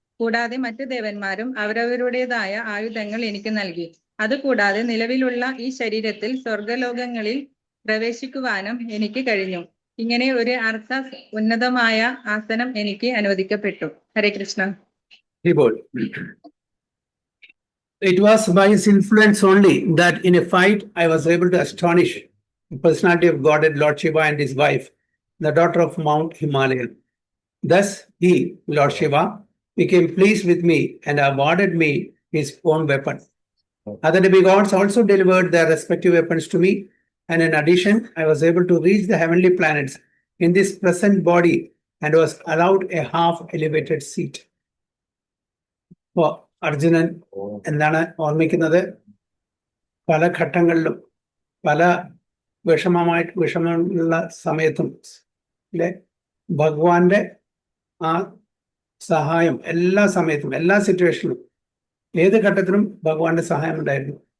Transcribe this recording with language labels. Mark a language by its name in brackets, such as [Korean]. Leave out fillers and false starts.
[Malayalam] കൂടാതെ മറ്റു ദേവന്മാരും അവരവരുടേതായ ആയുധങ്ങൾ എനിക്ക് നൽകി. അതുകൂടാതെ നിലവിലുള്ള ഈ ശരീരത്തിൽ സ്വർഗലോകങ്ങളിൽ പ്രവേശിക്കുവാനും എനിക്ക് കഴിഞ്ഞു. ഇങ്ങനെ ഒരു അർത്ഥ ഉന്നതമായ ആസനം എനിക്ക് അനുവദിക്കപ്പെട്ടു. ഹരേ Krishna. [English] It was by his influence only that in a fight I was able to astonish the personality of Godhead Lord Shiva and his wife, the daughter of Mount Himalaya. Thus he, Lord Shiva, became pleased with me and awarded me his own weapon. Other demigods also delivered their respective weapons to me, and in addition, I was able to reach the heavenly planets in this present body and was allowed a half elevated seat. [Malayalam] അപ്പോൾ അർജുനൻ എന്താണ് ഓർമ്മിക്കുന്നത്? പല ഘട്ടങ്ങളിലും പല വിഷമമുള്ള സമയത്തും ഭഗവാന്റെ ആ സഹായം എല്ലാ സമയത്തും എല്ലാ സിറ്റുവേഷനിലും ഏത് ഘട്ടത്തിലും ഭഗവാന്റെ സഹായം ഉണ്ടായിരുന്നു.